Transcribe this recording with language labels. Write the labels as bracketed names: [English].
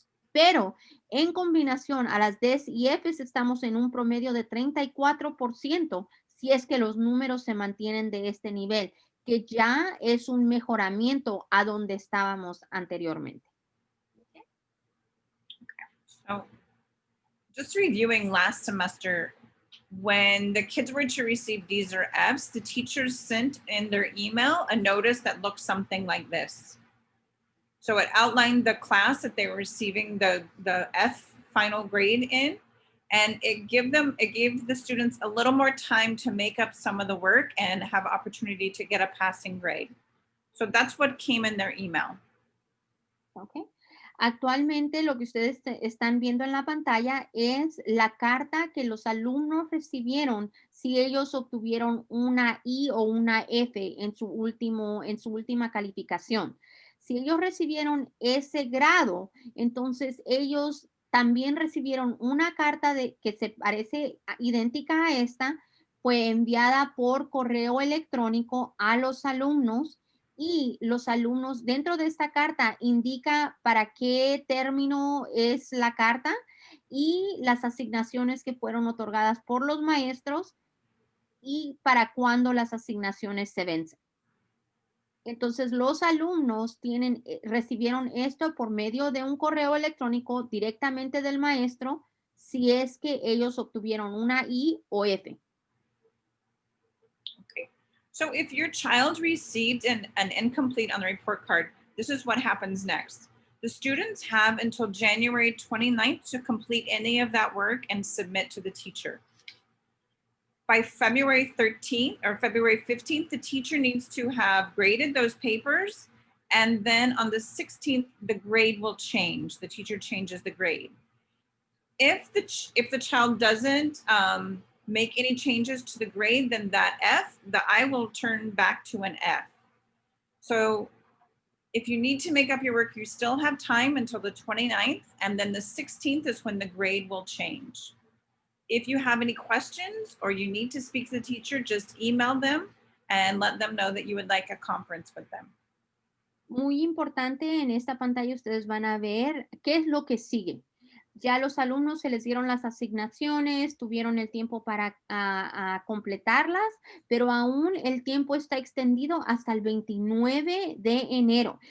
[Spanish] Pero en combinación a las Ds y Fs estamos en un promedio de 34% si es que los números se mantienen de este nivel, que ya es un mejoramiento a donde estábamos anteriormente. [English] So just reviewing last semester, when the kids were to receive D's or F's, the teachers sent in their email a notice that looked something like this. So it outlined the class that they were receiving the F final grade in, and it gave the students a little more time to make up some of the work and have opportunity to get a passing grade. So that's what came in their email. ¿Ok? [Spanish] Actualmente lo que ustedes están viendo en la pantalla es la carta que los alumnos recibieron si ellos obtuvieron una I o una F en su última calificación. Si ellos recibieron ese grado, entonces ellos también recibieron una carta que se parece idéntica a esta, fue enviada por correo electrónico a los alumnos y los alumnos dentro de esta carta indica para qué término es la carta y las asignaciones que fueron otorgadas por los maestros y para cuándo las asignaciones se vencen. Entonces, los alumnos recibieron esto por medio de un correo electrónico directamente del maestro si es que ellos obtuvieron una I o F. Okay. [English] So if your child received an incomplete on the report card, this is what happens next. The students have until January 29th to complete any of that work and submit to the teacher. By February 13th or February 15th, the teacher needs to have graded those papers. And then on the 16th, the grade will change. The teacher changes the grade. If the child doesn't make any changes to the grade, then that F, the I will turn back to an F. So if you need to make up your work, you still have time until the 29th, and then the 16th is when the grade will change. If you have any questions or you need to speak to the teacher, just email them and let them know that you would like a conference with them. [Spanish] Muy importante, en esta pantalla ustedes van a ver qué es lo que sigue. Ya los alumnos se les dieron las asignaciones, tuvieron el tiempo para a completarlas, pero aún el tiempo está extendido hasta el 29 de enero.